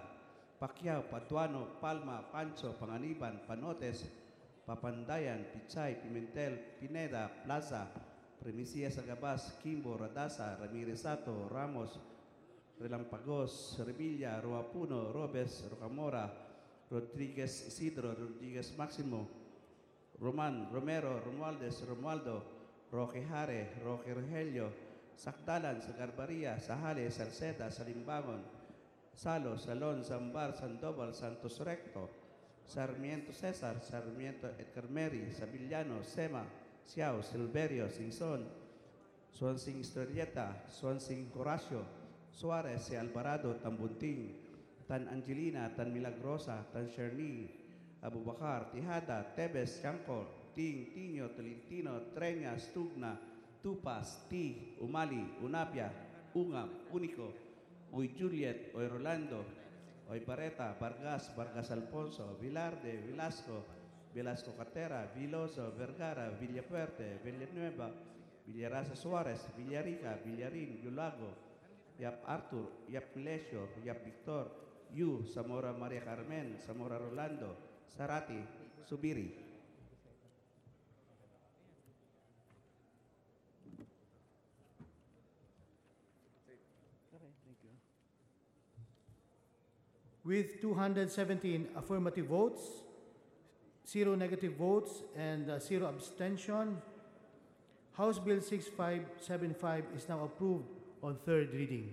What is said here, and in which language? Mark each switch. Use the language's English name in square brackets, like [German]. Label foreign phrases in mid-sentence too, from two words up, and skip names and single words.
[English] Pacquiao, Paduano, Palma, Pancho, Panganiban, Panotes, Papandayan, Pichay, Pimentel, Pineda, Plaza, Primicia Sagabas, Kimbo, Radasa, Ramirez Sato, Ramos, Relampagos, Revilla, Roapuno, Robes, Rocamora, Rodriguez Isidro, Rodriguez Maximo, Roman, Romero, Romualdez, Romualdo, Roque Jare, Roque Rogelio, Sakdalan, Sagarbaria, Sahale, Salceda, Salimbangon, Salo, Salon, Zambar, Sandoval, Santos Recto, Sarmiento Cesar, Sarmiento Edgar Meri, Sabillano, Sema, Siao, Silverio, Singson, Swansing Historieta, Swansing Horacio, Suarez, Alvarado, Tambunting, Tan Angelina, Tan Milagrosa, Tan Sherni, Abubakar, Tihada, Tebes, Chancor, Ting, Tino, Tolentino, Treñas, Tugna, Tupas, Ti, Umali, Unapia, Ungam, Unico, Uy Juliet, Uy Rolando, Uy Barreta, Vargas, Vargas Alfonso, Vilarde, Velasco, Velasco Catera, Viloso, Vergara, Villafuerte, Villanueva, Villarasa Suarez, Villarica, Villarin, Yulago, Yap Arthur, Yap Lesio, Yap Victor, Yu, Zamora Maria Carmen, Zamora Rolando, Sarati, Subiri. With 217 affirmative votes, 0 negative votes, and 0 abstention, House Bill 6575 is now approved on third reading.